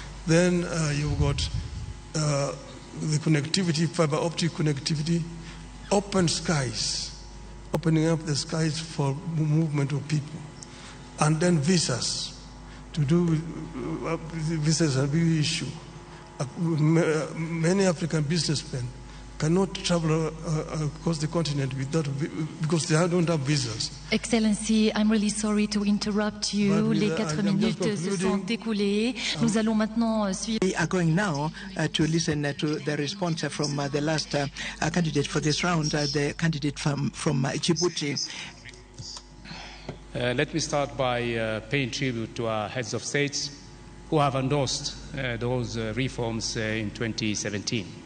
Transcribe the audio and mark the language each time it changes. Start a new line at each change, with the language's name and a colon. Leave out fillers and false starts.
English: Then you've got the connectivity, fiber optic connectivity, open skies, opening up the skies for movement of people, and then visas. To do with visas are a big issue. Many African businessmen cannot travel across the continent because they don't have visas. Excellency, I'm really sorry to interrupt you.
French: Les 4 minutes se sont écoulées. Nous allons maintenant suivre.
English: We are going now to listen to the response from the last candidate for this round, the candidate from Djibouti. Let me start by paying tribute to our heads of states who have endorsed those reforms in 2017.